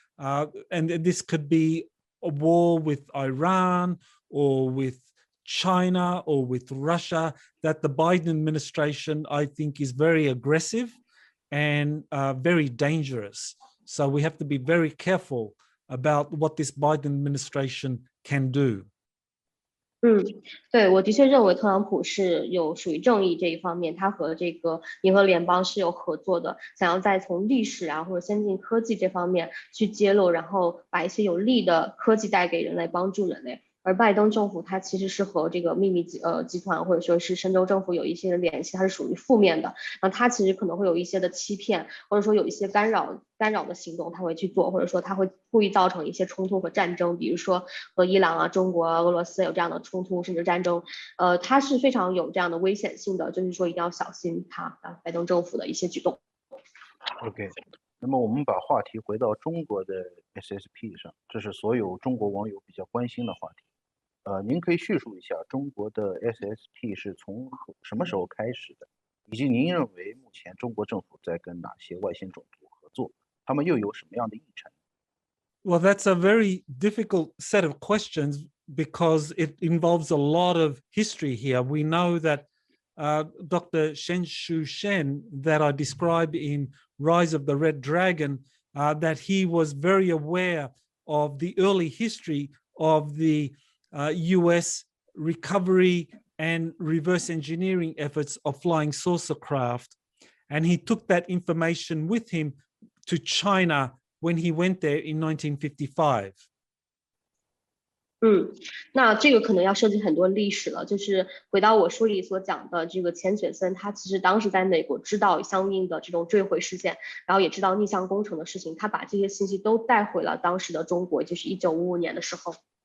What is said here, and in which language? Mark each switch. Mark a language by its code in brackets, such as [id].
[en] And this could be a war with Iran or with China or with Russia, that the Biden administration, I think, is very aggressive and very dangerous. So we have to be very careful about what this Biden administration can do. [zh] 对，我的确认为特朗普是有属于正义这一方面，他和这个银河联邦是有合作的，想要再从历史啊或者先进科技这方面去揭露，然后把一些有利的科技带给人类，帮助人类。而拜登政府它其实是和这个秘密集团或者说是深州政府有一些的联系，它是属于负面的。那它其实可能会有一些的欺骗，或者说有一些干扰的行动，他会去做，或者说他会故意造成一些冲突和战争，比如说和伊朗啊、中国啊、俄罗斯有这样的冲突甚至战争。它是非常有这样的危险性的，就是说一定要小心拜登政府的一些举动。 OK。那么我们把话题回到中国的 SSP 上，这是所有中国网友比较关心的话题。您可以叙述一下中国的 SSP 是从什么时候开始的，以及您认为目前中国政府在跟哪些外星种族合作，他们又有什么样的议程？ [en] Well, that's a very difficult set of questions because it involves a lot of history here. We know that Dr. Shen Shen that I described in Rise of the Red Dragon, that he was very aware of the early history of the US recovery and reverse engineering efforts of flying saucer craft. And he took that information with him to China when he went there in 1955. [zh] 那这个可能要涉及很多历史了，就是回到我书里所讲的这个钱雪森，他其实当时在美国知道相应的这种坠毁事件，然后也知道逆向工程的事情，他把这些信息都带回了当时的中国，就是1955年的时候。